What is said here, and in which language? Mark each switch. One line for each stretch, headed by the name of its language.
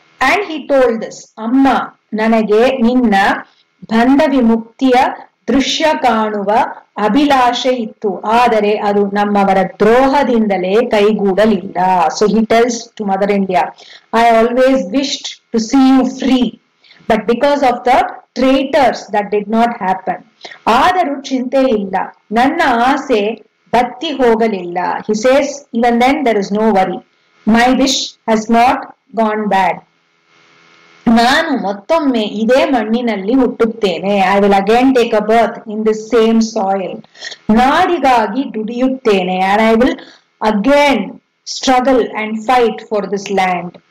English: And he told this,
Kannada: ಅಮ್ಮ, ನನಗೆ ನಿನ್ನ ಬಂಧ ವಿಮುಕ್ತಿಯ ದೃಶ್ಯ ಕಾಣುವ ಅಭಿಲಾಷೆ ಇತ್ತು, ಆದರೆ ಅದು ನಮ್ಮವರ ದ್ರೋಹದಿಂದಲೇ ಕೈಗೂಡಲಿಲ್ಲ.
English: So he tells to Mother India, I always wished to see you free, but because of the traitors that did not happen.
Kannada: ಆದರೂ ಚಿಂತೆ ಇಲ್ಲ, ನನ್ನ ಆಸೆ ಬತ್ತಿ ಹೋಗಲಿಲ್ಲ.
English: He says, even then there is no worry. My wish has not gone bad.
Kannada: ನಾನು ಮತ್ತೊಮ್ಮೆ ಇದೇ ಮಣ್ಣಿನಲ್ಲಿ ಹುಟ್ಟುತ್ತೇನೆ.
English: I will again take a birth in this same soil.
Kannada: ನಾಡಿಗಾಗಿ ದುಡಿಯುತ್ತೇನೆ.
English: And I will again struggle and fight for this land.